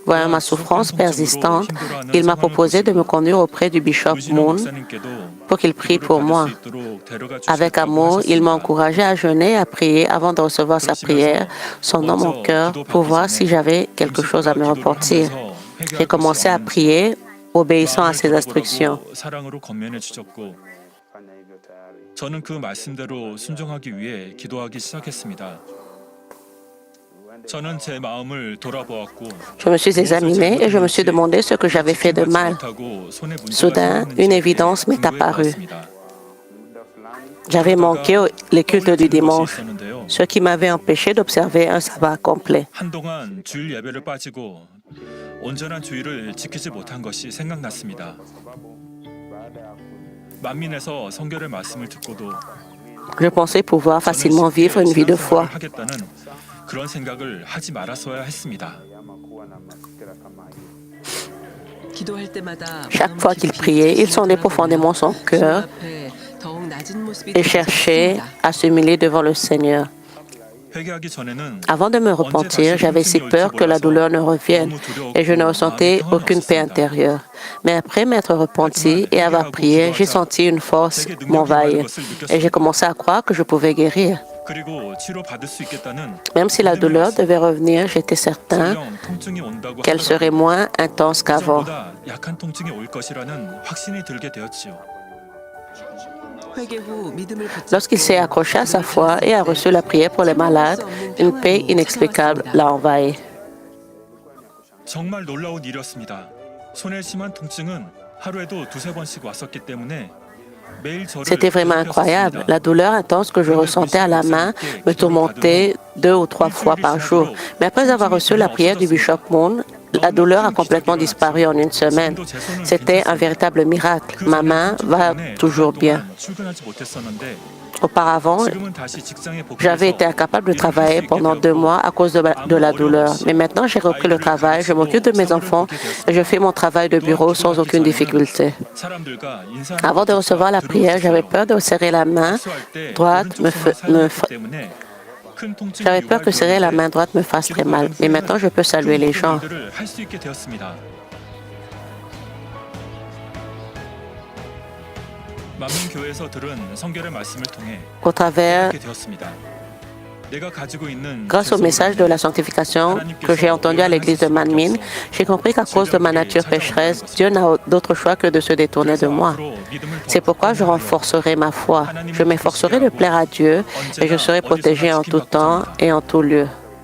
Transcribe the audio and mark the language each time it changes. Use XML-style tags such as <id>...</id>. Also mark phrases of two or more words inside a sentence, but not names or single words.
<fr>Voyant ma souffrance persistante, il m'a proposé de me conduire auprès du bishop Moon pour qu'il prie pour moi. Avec amour, il m'a encouragé à jeûner et à prier avant de recevoir sa prière, sondant mon cœur pour voir si j'avais quelque chose à me repentir. J'ai commencé à prier, obéissant à ses instructions.</fr> <ko>저는 그 말씀대로 순종하기 위해 기도하기 시작했습니다. 저는 제 마음을 돌아보았고</ko> <fr>Je me suis examiné et je me suis demandé ce que j'avais fait de mal. Soudain, une évidence m'est apparue. J'avais manqué les cultes du dimanche, ce qui m'avait empêché d'observer un sabbat complet.</fr> <ko>한동안 주일 예배를 빠지고 온전한 주일을 지키지 못한 것이 생각났습니다. 만민에서 성결의 말씀을 듣고도</ko> <fr>Je pensais pouvoir facilement vivre une vie de foi.</fr> <ko>하겠다는 그런 생각을 하지 말았어야 했습니다. 기도할 때마다</ko> <fr>Chaque fois qu'il priait, il sondait profondément son cœur et cherchait à s'humilier devant le Seigneur.</fr> <ko>회개하기 전에는</ko> <fr>Avant de me repentir, j'avais si peur que la douleur ne revienne et je ne ressentais aucune paix intérieure. Mais après m'être repenti et avoir prié, j'ai senti une force m'envahir et j'ai commencé à croire que je pouvais guérir.</fr> <ko>그리고 치료받을 수 있겠다는</ko> <fr>Même si la douleur devait revenir, j'étais certain</fr> <ko>전형 통증이 온다고</ko> <fr>qu'elle serait moins intense qu'avant.</fr> <ko>그전보다 약한 통증이 올 것이라는 확신이 들게 되었지요. 회개 후 믿음을</ko> <fr>Lorsqu'il s'est accroché à sa foi et a reçu la prière pour les malades, une paix inexplicable l'a envahi.</fr> <ko>정말 놀라운 일이었습니다. 손에 심한 통증은 하루에도 두세 번씩 왔었기 때문에 매일 저를</ko> <fr>C'était vraiment incroyable. La douleur intense que je ressentais à la main me tourmentait 2 ou 3 fois par jour. Mais après avoir reçu la prière du bishop Moon, la douleur a complètement disparu en une semaine. C'était un véritable miracle. Ma main va toujours bien.</fr> <ko>출근하지 못했었는데</ko> <fr>Auparavant,</fr> <ko>지금은 다시 직장에</ko> <fr>j'avais été</fr> <ko>복귀해서</ko> <fr>incapable de travailler pendant 2 mois à cause de la douleur. Mais maintenant, j'ai repris le travail, je m'occupe de mes enfants et je fais mon travail de bureau sans aucune difficulté.</fr> <ko>사람들과 인사하는</ko> <fr>Avant de recevoir la prière, j'avais peur de serrer la main droite J'avais peur que serrer la main droite me fasse très mal. Mais maintenant, je peux saluer les gens.</fr> <ko>할수 있게 되었습니다. 만민교회에서 들은 성결의 말씀을 통해</ko> <fr>Au travers,</fr> <ko>이렇게 되었습니다. 내가 가지고 있는</ko> <fr>grâce au message de la sanctification que j'ai entendu à l'église de Manmin, j'ai compris qu'à cause de ma nature pécheresse, Dieu n'a d'autre choix que de se détourner de moi. C'est pourquoi je renforcerai ma foi. Je m'efforcerai de plaire à Dieu et je serai protégé en tout temps et en tout lieu.</fr>